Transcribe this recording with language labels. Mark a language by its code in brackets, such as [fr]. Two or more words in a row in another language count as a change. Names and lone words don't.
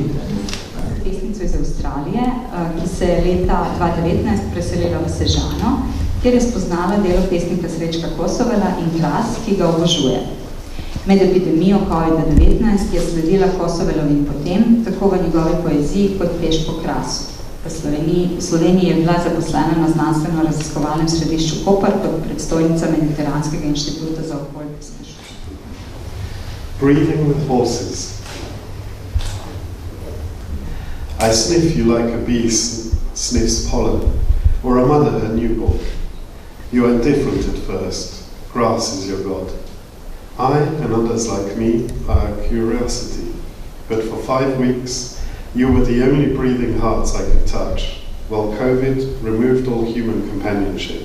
[sl] Pesnico iz Avstralije, ki se je leta 2019 preselila v Sežano, kjer je spoznala delo pesnika Srečka Kosovela in glas, ki ga obožuje. Med epidemijo COVID-19 je sledila Kosovelovim potem, tako v njegovi poeziji kot peš po krasu. V Sloveniji je bila zaposlena na znanstveno-raziskovalnem središču Koper kot predstojnica Mediteranskega inštituta za okolje. [en] Breathing with horses. I sniff you like a bee sniffs pollen, or a mother her newborn. You are different at first. Grass is your god. I and others like me are a curiosity, but for 5 weeks you were the only breathing hearts I could touch, while COVID removed all human companionship.